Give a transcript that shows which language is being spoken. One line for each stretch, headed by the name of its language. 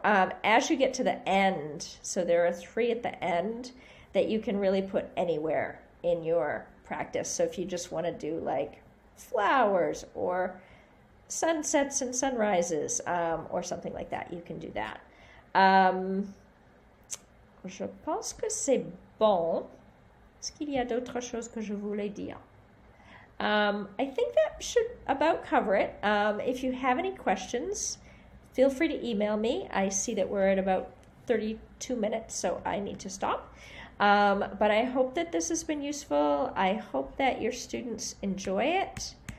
English: As you get to the end, so there are 3 at the end that you can really put anywhere in your practice. So if you just want to do like flowers or sunsets and sunrises, or something like that, you can do that.
French: Je pense que c'est bon. Est-ce qu'il y a d'autres choses que je voulais dire?
English: I think that should about cover it. If you have any questions, feel free to email me. I see that we're at about 32 minutes, so I need to stop. But I hope that this has been useful. I hope that your students enjoy it.